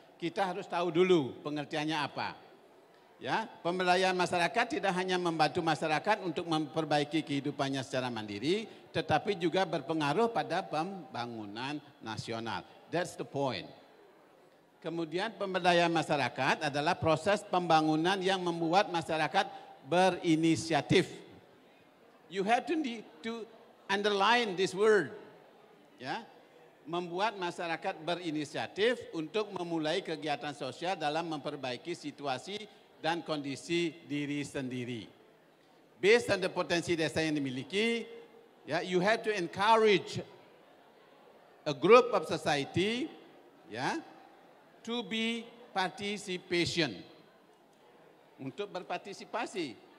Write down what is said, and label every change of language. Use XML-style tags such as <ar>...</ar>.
<id>Kita harus tahu dulu pengertiannya apa. Ya, pemberdayaan masyarakat tidak hanya membantu masyarakat untuk memperbaiki kehidupannya secara mandiri, tetapi juga berpengaruh pada pembangunan nasional.</id> <en>That's the point.</en> <id>Kemudian pemberdayaan masyarakat adalah proses pembangunan yang membuat masyarakat berinisiatif.</id> <en>You have to underline this word.</en> <id>Ya, membuat masyarakat berinisiatif untuk memulai kegiatan sosial dalam memperbaiki situasi dan kondisi diri sendiri.</id> <en>Based on the</en> <id>potensi desa yang dimiliki,</id> <en>ya, you have to encourage a group of society, ya, to be participation,</en> <id>untuk berpartisipasi.</id>